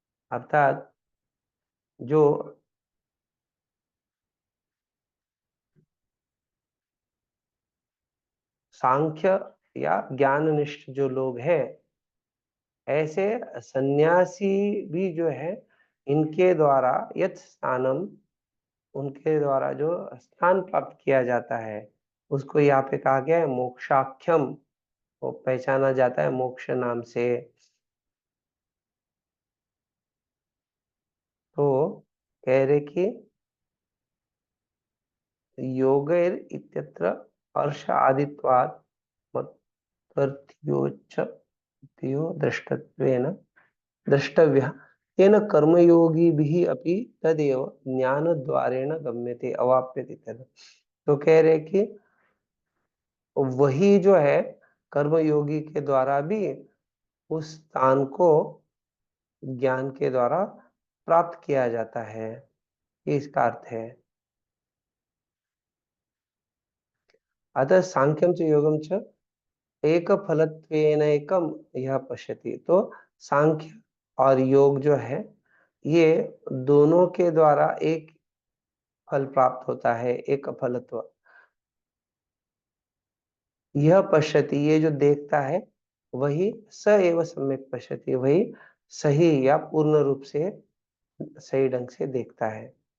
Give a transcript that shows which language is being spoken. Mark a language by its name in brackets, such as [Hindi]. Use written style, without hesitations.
[Hindi] अर्थात जो सांख्य या ज्ञाननिष्ठ जो लोग हैं, ऐसे सन्यासी भी जो है इनके द्वारा [Sanskrit] यत् स्नानम, [Hindi] उनके द्वारा जो स्नान प्राप्त किया जाता है उसको यहाँ पे कहा गया है मोक्षाख्यम, वो पहचाना जाता है मोक्ष नाम से। तो कह रहे कि [Sanskrit] योगैर इत्यत्र हर्ष आदित्वात् मत्वर्थ्योच्च त्यो दृष्टत्वेन द्रष्टव्यः तेन कर्मयोगिभिः अपि तदेव ज्ञानद्वारेण गम्यते अवाप्यते तद। [Hindi] तो कह रहे कि वही जो है कर्मयोगी के द्वारा भी उस स्थान को ज्ञान के द्वारा प्राप्त किया जाता है, ये इसका अर्थ है। [Sanskrit] अतः सांख्यम च योगम च एक फलत्वेनैकम यह पश्यति। [Hindi] तो सांख्य और योग जो है ये दोनों के द्वारा एक फल प्राप्त होता है, एक फलत्व। यह पश्यति, ये जो देखता है वही [Sanskrit] स एव सम्यक पश्यति, [Hindi] वही सही या पूर्ण रूप से सही ढंग से देखता है।